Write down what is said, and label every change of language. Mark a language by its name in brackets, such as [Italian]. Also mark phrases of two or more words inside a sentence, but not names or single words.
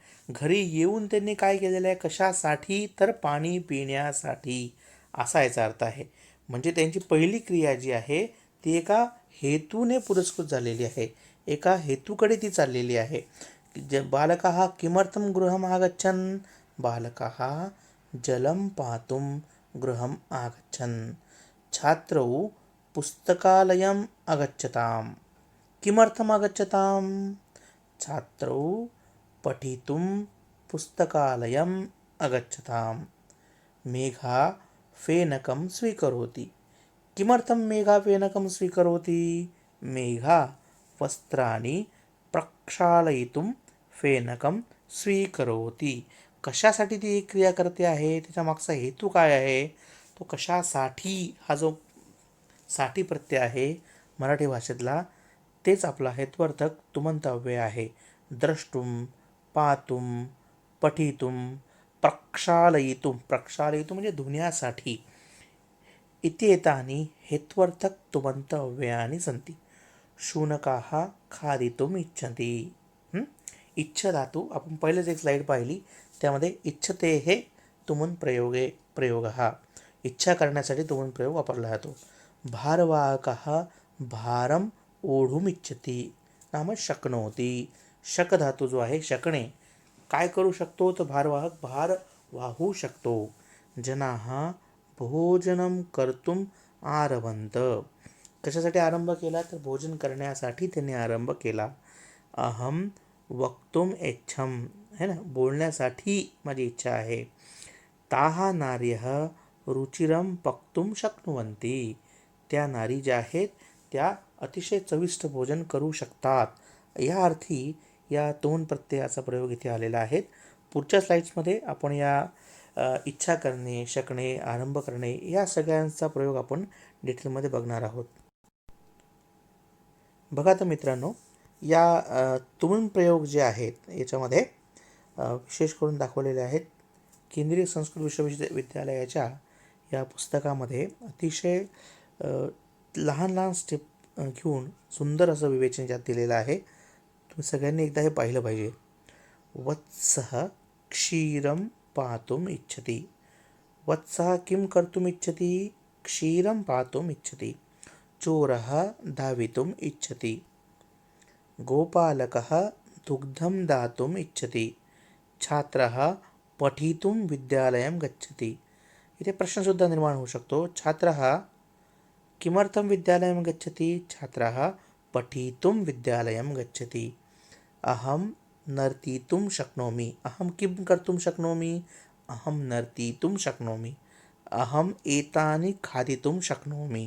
[Marathi] घरी येऊन त्यांनी काय केलेलं आहे, कशासाठी, तर पाणी पिण्यासाठी, असा याचा अर्थ आहे. म्हणजे त्यांची पहिली क्रिया जी आहे ती एका हेतूने पुरस्कृत झालेली आहे, एका हेतूकडे ती चाललेली आहे. [Sanskrit] बालकाः किमर्थं गृहम् आगच्छन्, बालकाः जलं पातुं गृहम् आगच्छन्. छात्रौ पुस्तकालयम् अगच्छताम्. किमर्थम् आगच्छताम्, छात्रौ पठितुं पुस्तकालयम् अगच्छताम्. मेघा फेनकं स्वीकरोति. किमर्थं मेघा फेनकं स्वीकरोति, मेघा वस्त्राणि प्रक्षालयितुं फेनकं स्वीकरोति. [Marathi] कशासाठी ती क्रिया करते आहे, त्याच्या मागचा हेतू काय आहे, तो कशासाठी, हा जो साठी प्रत्यय आहे मराठी भाषेतला, तेच आपला हेत्वर्थक तुमंत अव्यय आहे. [Sanskrit] द्रष्टुम, पातुम, पठितुम, प्रक्षालयितुम, प्रक्षालयितुम [Marathi] म्हणजे धुण्यासाठी, [Sanskrit] इत्येतानि हेत्वर्थक तुमंत अव्ययानि सन्ति. शुनकाः खादितुम् इच्छन्ति. [Marathi] इच्छ धातू आपण पहिलेच एक स्लाईड पाहिली, त्यामध्ये इच्छते हे तुमन प्रयोगः, इच्छा करण्यासाठी तुमन प्रयोग वापरला जातो. [Sanskrit] भारवाहकः भारम ओढुम् इच्छति नाम शक्नोति. [Marathi] शक धातू जो आहे, शकणे, काय करू शकतो, तर भारवाहक भार वाहू शकतो. [Sanskrit] जनाः भोजनं कर्तुम् आरभन्त. [Marathi] कशासाठी आरंभ केला, तर भोजन करण्यासाठी त्यांनी आरंभ केला. [Sanskrit] अहम वक्तुम इच्छम, [Marathi] है ना, बोलण्यासाठी माझी इच्छा आहे. [Sanskrit] ताः नार्यः रुचिरं पक्तुं शक्नुवन्ति. [Marathi] त्या नारी ज्या आहेत त्या अतिशय चविष्ट भोजन करू शकतात. या अर्थी या दोन प्रत्ययाचा प्रयोग इथे आलेला आहे. पुढच्या स्लाइड्समध्ये आपण या इच्छा करणे, शकणे, आरंभ करणे या सगळ्यांचा प्रयोग आपण डिटेलमध्ये बघणार आहोत. बघा तर मित्रांनो, या तुमन प्रयोग जे आहेत याच्यामध्ये विशेष करून दाखवलेले आहेत. केंद्रीय संस्कृत विश्वविद्यालयाच्या या पुस्तकामध्ये अतिशय लहान लहान स्टेप घेऊन सुंदर असं विवेचन यात दिलेलं आहे. तुम्ही सगळ्यांनी एकदा हे पाहिलं पाहिजे. [Sanskrit] वत्सः क्षीरं पातुम् इच्छति. वत्सः किं कर्तुम् इच्छति, क्षीरं पातुम् इच्छति. चोरः धावितुम् इच्छति. गोपालकः दुग्धं दातुम् इच्छति. छात्रः पठितुं विद्यालयं गच्छति. [Marathi] इथे प्रश्नसुद्धा निर्माण होऊ शकतो. [Sanskrit] छात्रः किमर्थं विद्यालयं गच्छति, छात्रः पठितुं विद्यालयं गच्छति. अहं नर्तितुं शक्नोमि. अहं किं कर्तुं शक्नोमि, अहं नर्तितुं शक्नोमि. अहम् एतानि खादितुं शक्नोमि.